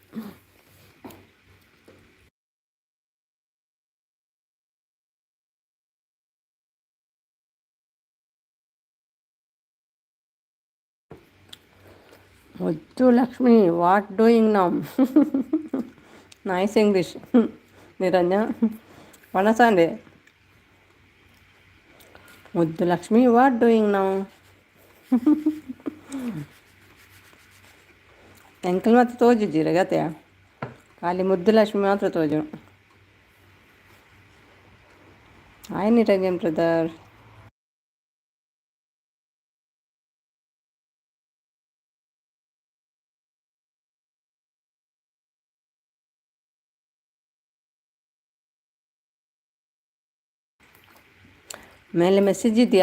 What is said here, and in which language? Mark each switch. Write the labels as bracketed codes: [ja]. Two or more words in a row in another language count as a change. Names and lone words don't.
[en] ಮುದ್ದು ಲಕ್ಷ್ಮಿ, what doing now? nice English. ನಿರಂಜನ್ ಒಣಸಾಂಡೆ. ಮುದ್ದು ಲಕ್ಷ್ಮಿ, what doing now? [tcy] ಎಂಕಲ್ ಮಾತ್ರ ತೋಜಿದ್ದೀರ ಗತೆ, ಖಾಲಿ ಮುದ್ದು ಲಕ್ಷ್ಮಿ ಮಾತ್ರ ತೋಜು. [en] hi Niranjan brother. [kn] ಮೇಲೆ ಮೆಸೇಜ್ ಇದೆಯಾ?